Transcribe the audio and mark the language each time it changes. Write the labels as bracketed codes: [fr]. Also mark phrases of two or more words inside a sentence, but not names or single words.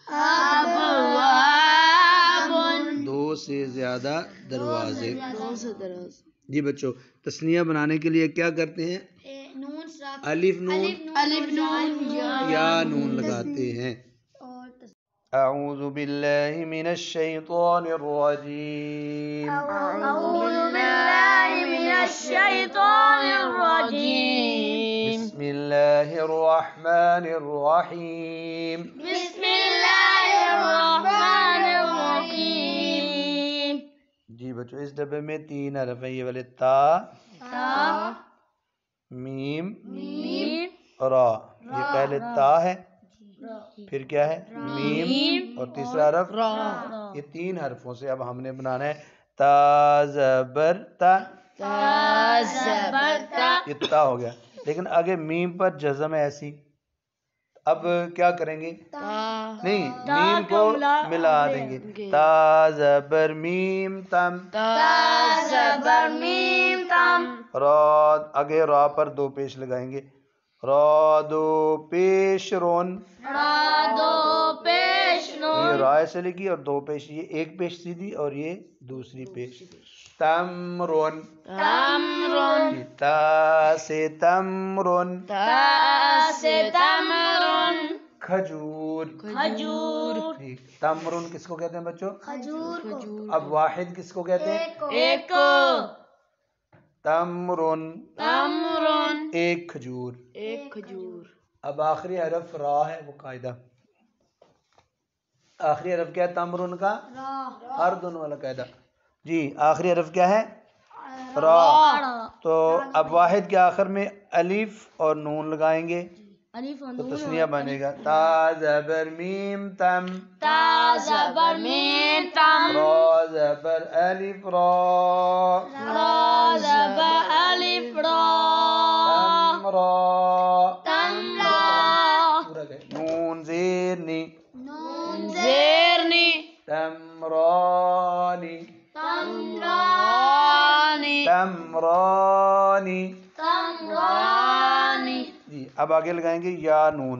[ur] ابوابن. دو سے زیادہ دروازے. دو سے دروازے. جی بچوں تثنیہ بنانے کے لیے کیا کرتے ہیں؟ نون الف نون الف نون یا نون لگاتے ہیں. [ar] اعوذ باللہ من الشیطان الرجیم. اعوذ باللہ من الشیطان الرجیم. بسم اللہ الرحمن الرحیم. بسم اللہ الرحمن الرحیم. [ur] جی بچوں اس ڈبے میں 3 حرف ہیں. یہ والے تا، تا، میم میم، را. یہ پہلے تا ہے، پھر کیا ہے؟ میم، اور تیسرا حرف را. یہ 3 حرفوں سے اب ہم نے بنانا ہے تا زبر تا. تا زبر تا. یہ تا ہو گیا، لیکن آگے میم پر جزم ہے ایسی. اب کیا کریں گے؟ نہیں، میم کو ملا دیں گے. تا زبر میم تم. تا زبر میم تم. را آگے را پر 2 پیش لگائیں گے. را 2 پیش رون. را دو پیش یہ نون. را سے لگی اور 2 پیش. یہ 1 پیش سیدھی اور یہ دوسری پیش. تمرون. تمرن. تا سے تمرون. تا سے تمرن. کھجور. کھجور. ٹھیک. تمرون کس کو کہتے ہیں بچوں؟ کھجور کو. اب واحد کس کو کہتے ہیں؟ ایک. تمرون. تمرن. ایک کھجور. ایک کھجور. اب آخری حرف را ہے، وہ قاعدہ. آخری حرف کیا ہے تمرون کا؟ ہر دونوں والا قاعدہ. جی آخری حرف کیا ہے؟ را. تو اب واحد کے آخر میں الف اور نون لگائیں گے تو تثنیہ بنے گا. تا زبر میم تم. تا زبر میم تم. را زبر الف را. را زبر الف را. تم را. تم را. پورا گئے. نون زیر نی. نون زیر نی. تمرانی. تمرانی. تمرانی. تمرانی. جی اب آگے لگائیں گے یا نون.